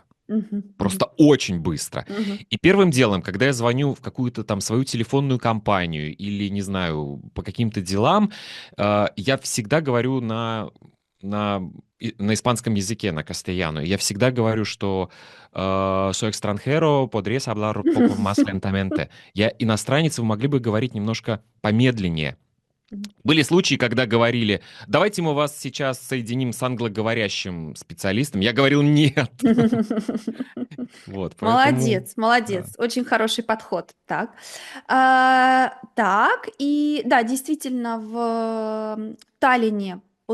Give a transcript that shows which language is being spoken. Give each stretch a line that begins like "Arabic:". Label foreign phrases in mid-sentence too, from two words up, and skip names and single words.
Russian: Мгм. Мгм. Просто очень быстро. Мгм. И первым делом, когда я звоню в какую-то там свою телефонную компанию или, не знаю, по каким-то делам, я всегда говорю на, на испанском языке, на кастельяно. Я всегда говорю, что
Spanish: «soy extranjero, podrías hablar un poco más lentamente».
Russian: Я иностранец, вы могли бы говорить немножко помедленнее. Мгм. Были случаи, когда говорили, давайте мы вас сейчас соединим с англоговорящим специалистом. Я говорил нет. Вот, поэтому, Молодец, да. молодец, очень хороший подход. Так, так, и да, действительно, в Таллине по